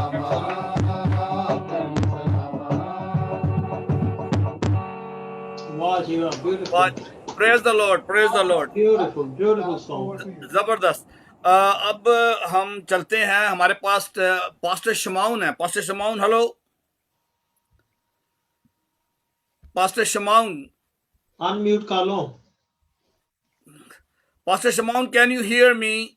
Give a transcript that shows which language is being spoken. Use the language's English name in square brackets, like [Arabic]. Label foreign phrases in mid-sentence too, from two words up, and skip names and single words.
[Hindi] वाह जी वाह, [English] beautiful, praise the Lord, praise the Lord. beautiful, beautiful song. [Hindi] जबरदस्त। अब हम चलते हैं, हमारे पास पास्टर शमाउन है। पास्टर शमाउन, हेलो पास्टर शमाउन। Unmute कर लो। [English] पास्टर शमाउन, can you hear me?